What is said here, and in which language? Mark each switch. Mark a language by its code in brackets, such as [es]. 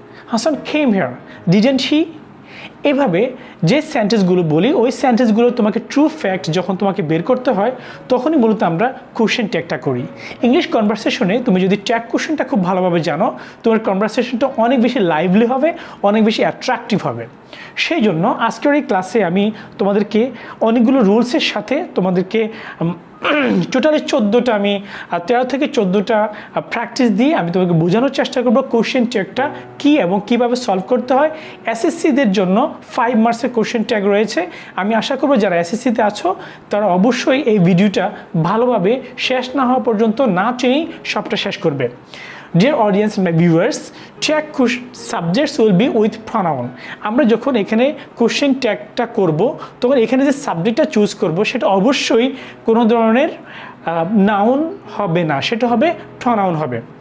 [en] Hassan came here, didn't he? [bn] এভাবে যে সেন্টেন্সগুলো বলি, ওই সেন্টেন্সগুলো তোমাকে ট্রু ফ্যাক্ট যখন তোমাকে বের করতে হয়, তখনই মূলত আমরা কোশ্চেন ট্যাগটা করি। ইংলিশ কনভারসেশনে তুমি যদি ট্যাগ কোশ্চেনটা খুব ভালোভাবে জানো, তোমার কনভারসেশনটা অনেক বেশি লাইভলি হবে, অনেক বেশি অ্যাট্রাকটিভ হবে। সেই জন্য আজকের এই ক্লাসে আমি তোমাদেরকে অনেকগুলো রুলসের সাথে তোমাদেরকে টোটালি 14টা আমি 13 থেকে 14টা প্র্যাকটিস দিয়ে আমি তোমাকে বোঝানোর চেষ্টা করবো কোশ্চেন ট্যাগটা কী এবং কীভাবে সলভ করতে হয়। এসএসসিদের জন্য 5 মার্কসের কোশ্চেন ট্যাগ রয়েছে। আমি আশা করবো যারা এসএসসিতে আছো তারা অবশ্যই এই ভিডিওটা ভালোভাবে শেষ না হওয়া পর্যন্ত না টেনেই সবটা শেষ করবে। [en] Dear audience and my viewers, tag subjects will be with pronoun. [bn] আমরা যখন এখানে কোশ্চেন ট্যাগটা করব, তখন এখানে যে সাবজেক্টটা চুজ করব সেটা অবশ্যই কোনো ধরনের নাউন হবে না, সেটা হবে প্রনাউন হবে।